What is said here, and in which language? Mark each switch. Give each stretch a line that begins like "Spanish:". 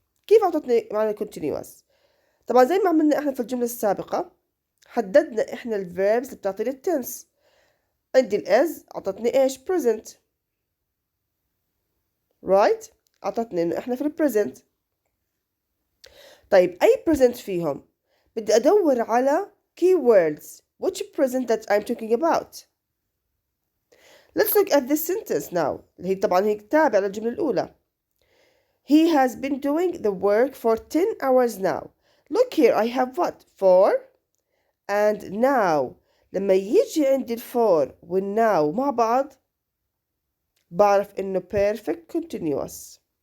Arabic: كيف أعطتني معنى continuous؟ طبعا زي ما عملنا إحنا في الجملة السابقة حددنا إحنا الverbs اللي بتعطيني التنس. عندي is أعطتني إيش؟ present. right؟ أعطتني إنه إحنا في present. طيب أي present فيهم؟ بدي أدور على keywords.
English: Which present that I'm talking about? Let's look at this sentence now.
Arabic: اللي هي طبعا هي تابعة للجملة الأولى.
English: He has been doing the work for 10 hours now. Look here, I have what? For and now.
Arabic: لما يجي عندي for والnow مع بعض بعرف إنه perfect continuous.